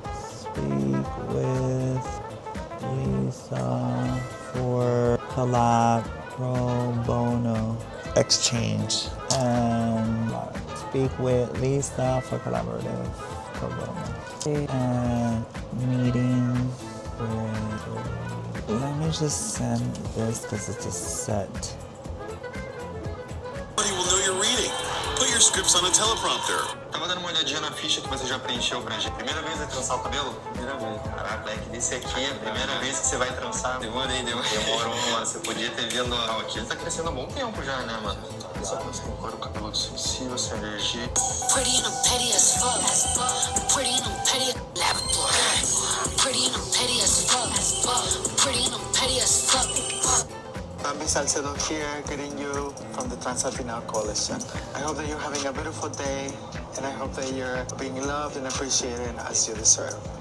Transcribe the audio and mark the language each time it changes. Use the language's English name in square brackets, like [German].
[English] Speak with Lisa for collab pro bono exchange, and speak with Lisa for collaborative pro bono and meeting with. Let me just send this because it's a set. Nobody will know you're reading. Put your scripts on a teleprompter. [Portuguese] Tava dando uma olhadinha na ficha que você já preencheu pra gente. Primeira vez a trançar o cabelo? Primeira vez. Caraca, Black, desse aqui é a primeira vez que você vai trançar. Demorei. Demorou, mano. Você podia ter vindo. Ó, aqui ele tá crescendo há um bom tempo já, né, mano? Só pra você agora o cabelo sensível, sem alergia. [English] Pretty and I'm petty as fuck. Pretty and I'm petty as laboratory. Pretty and I'm petty as fuck. Pretty and I'm petty as fuck. Sabe Salcedo here, greeting you from the Translatino Coalition. I hope that you're having a beautiful day, and I hope that you're being loved and appreciated as you deserve.